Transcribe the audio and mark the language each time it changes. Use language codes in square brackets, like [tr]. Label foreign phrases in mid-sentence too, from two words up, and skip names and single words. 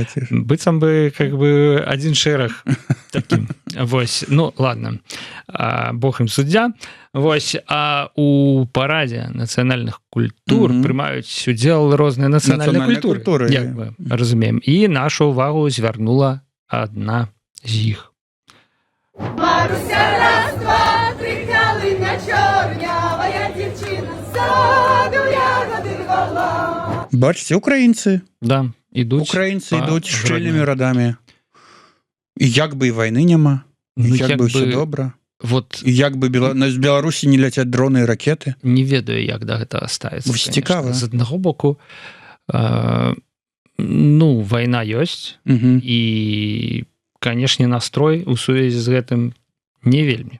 [be] Быццам бы [ru] как бы [be] адзін шэраг такім. Вось, ну ладно. Бог ім суддзя. Вось, а у парадзе нацыянальных культур прымаюць удзел розныя нацыянальныя культуры, як мы разумеем. І нашу ўвагу звярнула адна з іх. [uk] Маруся, раз, два, три, калина чорнявая дівчина, саду ягоди рвала. Бачите, [be] украінцы. Да, ідуць. Украінцы ідуць шчыльнымі радамі. І як бы і вайны няма, як бы ўсё добра. Вот як бы з Беларусі не ляцяць дроны і ракеты. Не ведаю, як да гэтага ставіцца. Цікава. З аднаго боку, ну, вайна ёсць, і, канешне, настрой у сувязі з гэтым не вельмі.